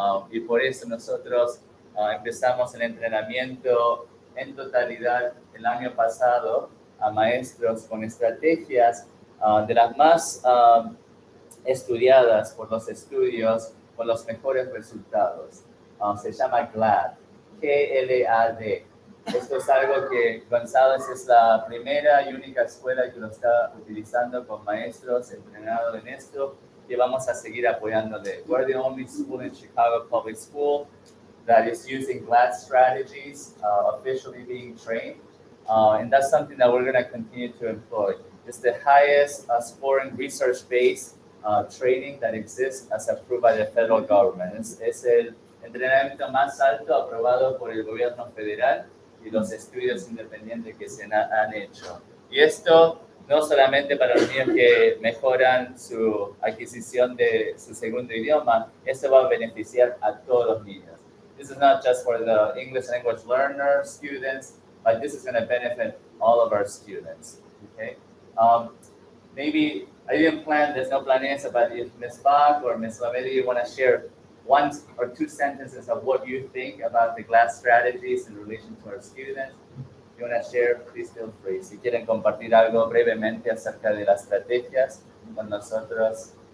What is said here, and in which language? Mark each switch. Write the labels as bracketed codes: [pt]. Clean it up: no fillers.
[es] Y por eso nosotros empezamos el entrenamiento en totalidad el año pasado a maestros con estrategias de las más estudiadas por los estudios con los mejores resultados. Se llama GLAD, G-L-A-D. Esto es algo que González es la primera y única escuela que lo está utilizando con maestros entrenados en esto y vamos a seguir apoyándole. [en] We're the only school in Chicago Public School that is using GLAD strategies, officially being trained. And that's something that we're going to continue to employ. It's the highest scoring research-based training that exists as approved by the federal government. [es] Es el entrenamiento más alto aprobado por el gobierno federal y los estudios independientes que se han hecho. Y esto no solamente para los niños que mejoran su adquisición de su segundo idioma, esto va a beneficiar a todos los niños. [en] This is not just for the English language learners, students, but this is going to benefit all of our students. Okay? Maybe I didn't plan, there's no planes, but if Ms. Bach or Ms. Lamedi, you want to share one or two sentences of what you think about the GLAD strategies in relation to our students. If you want to share, please feel free. [es] Si quieren compartir algo brevemente acerca de las estrategias con nosotros,